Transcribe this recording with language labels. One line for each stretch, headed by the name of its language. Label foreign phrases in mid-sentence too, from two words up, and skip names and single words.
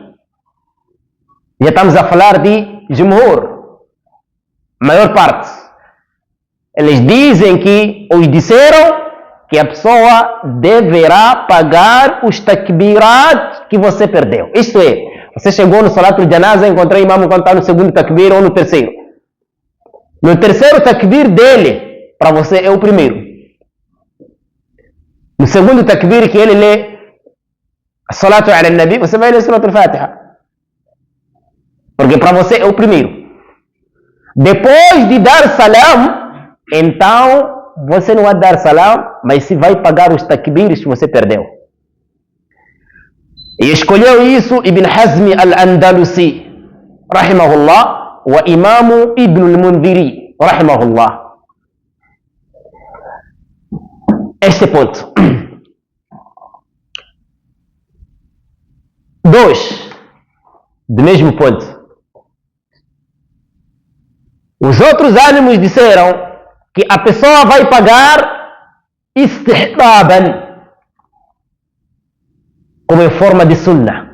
Portuguese: Já estamos a falar de Jumhur, maior parte. Eles dizem que, ou disseram, que a pessoa deverá pagar os takbirat que você perdeu. Isto é, você chegou no Salat al-Janaza, encontrou o imam quando está no segundo takbir ou no terceiro. No terceiro takbir dele, para você é o primeiro. No segundo takbir que ele lê
Arabic: صلاة على النبي,
Portuguese: você vai ler Surat al-Fatiha. Porque para você é o primeiro. Depois de dar salam, então você não vai dar salam, mas se vai pagar os takbirs que você perdeu. E escolheu isso Ibn Hazm al-Andalusi, rahimahullah, wa Imam Ibn al-Mundhiri, rahimahullah. Este ponto. 2, do mesmo ponto. Os outros ânimos disseram que a pessoa vai pagar istihbaban, como em forma de sunnah.